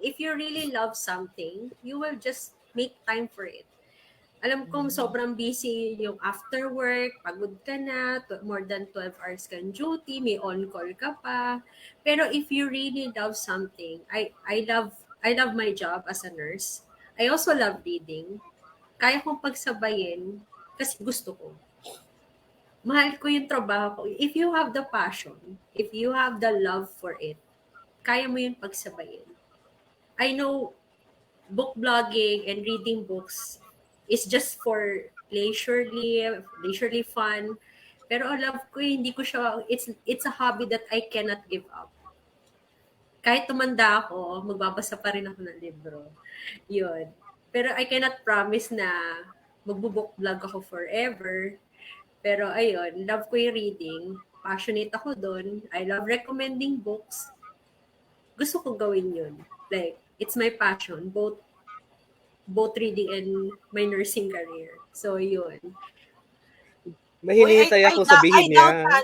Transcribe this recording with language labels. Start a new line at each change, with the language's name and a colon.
English: If you really love something, you will just make time for it.
Filipino: Alam kong sobrang busy yung after work, pagod ka na,
English: more than 12 hours
Filipino: kang duty, may on-call ka pa.
English: Pero if you really love something, I love my job as a nurse. I also love reading.
Filipino: Kaya kong pagsabayin kasi gusto ko. Mahal ko yung trabaho ko.
English: If you have the passion, if you have the love for it,
Filipino: kaya mo yun pagsabayin.
English: I know book blogging and reading books is just for leisurely fun.
Filipino: Pero love ko, hindi ko siya,
English: it's a hobby that I cannot give up.
Filipino: Kahit tumanda ako, magbabasa pa rin ako ng libro. Yun. Pero
English: I cannot promise
Filipino: na magbo-book blog ako forever. Pero ayun, love ko yung reading. Passionate ako doon.
English: I love recommending books.
Filipino: Gusto ko gawin yun.
English: Like, it's my passion, both reading and my nursing career.
Filipino: So, yun. May hinihintay ako sabihin niya.